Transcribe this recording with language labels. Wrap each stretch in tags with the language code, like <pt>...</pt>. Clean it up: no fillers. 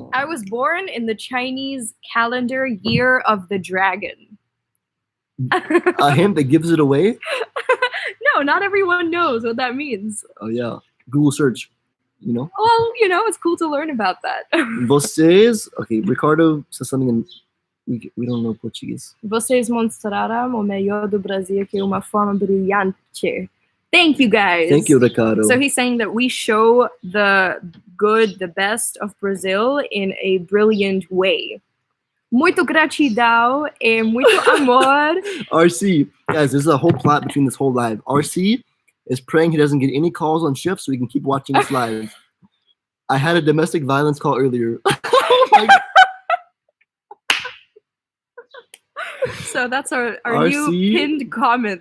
<en>I was born in the Chinese calendar year of the dragon. A hint that gives it away? No, not everyone knows what that means. Oh yeah, Google search. You know. Well, it's cool to learn about that.</en> <pt>Vocês, okay.</pt> <en>Ricardo says something in. We don't know Portuguese.</en> <pt>Vocês mostraram o melhor do Brasil que uma forma brilhante.</pt> <en>Thank you, guys. Thank you, Ricardo. So he's saying that we show the good, the best of Brazil in a brilliant way.</en> <pt>Muito gratidão e muito amor.</pt> <en>RC, guys, there's a whole plot between this whole live. RC is praying he doesn't get any calls on shift so he can keep watching us live. I had a domestic violence call earlier. Oh my God. So that's our new pinned comment.</en>